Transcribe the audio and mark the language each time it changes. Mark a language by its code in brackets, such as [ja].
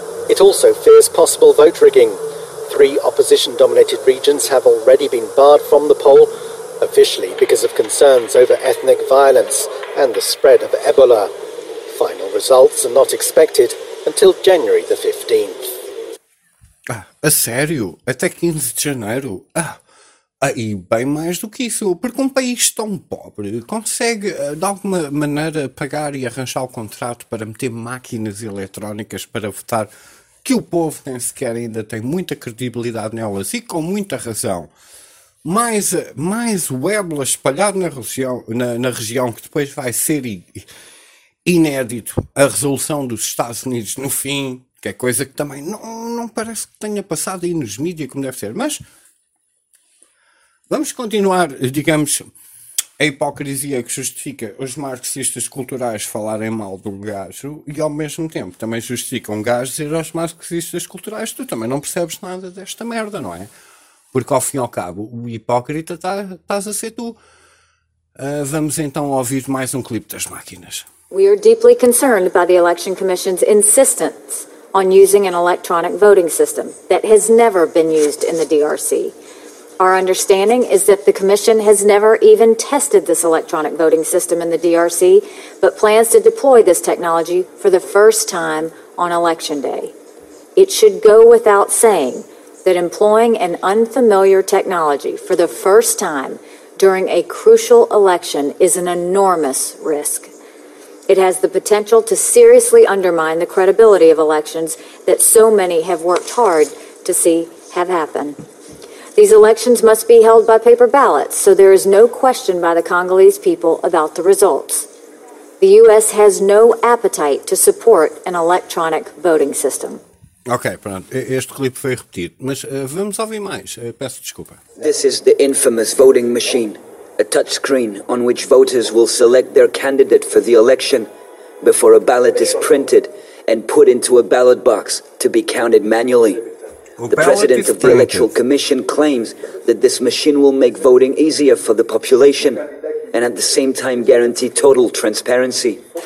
[en] It also fears possible vote rigging. Three opposition-dominated regions have already been barred from the poll, officially because of concerns over ethnic violence and the spread of Ebola. Final results are not expected until January the 15th. [pt] Ah, a sério? Até 15 de janeiro? Ah, e bem mais do que isso, porque um país tão pobre consegue de alguma maneira pagar e arranjar o contrato para meter máquinas eletrónicas para votar, que o povo nem sequer ainda tem muita credibilidade nelas e com muita razão. Mais o Ebola espalhado na região que depois vai ser inédito, a resolução dos Estados Unidos no fim, que é coisa que também não parece que tenha passado aí nos mídias como deve ser, mas vamos continuar, digamos, a hipocrisia que justifica os marxistas culturais falarem mal do gajo e ao mesmo tempo também justifica um gajo dizer aos marxistas culturais tu também não percebes nada desta merda, não é? Porque ao fim e ao cabo o hipócrita estás a ser tu. Vamos então ouvir mais um clipe das máquinas. [en] We are deeply concerned by the Election Commission's insistence on using an electronic voting system that has never been used in the DRC. Our understanding is that the Commission has never even tested this electronic voting system in the DRC, but plans to deploy this technology for the first time on Election Day. It should go without saying that employing an unfamiliar technology for the first time during a crucial election is an enormous risk. It has the potential to seriously undermine the credibility of elections that so many have worked hard to see have happened. These elections must be held by paper ballots, so there is no question by the Congolese people about the results. The U.S. has no appetite to support an electronic voting system. [pt] Ok, pronto. Este clipe foi repetido, mas vamos ouvir mais. Peço desculpa. [en] This is the infamous voting machine, a touchscreen on which voters will select their candidate for the election before a ballot is printed and put into a ballot box to be counted manually. The president of the Electoral Commission claims that this machine will make voting easier for the population and at the same time guarantee total transparency.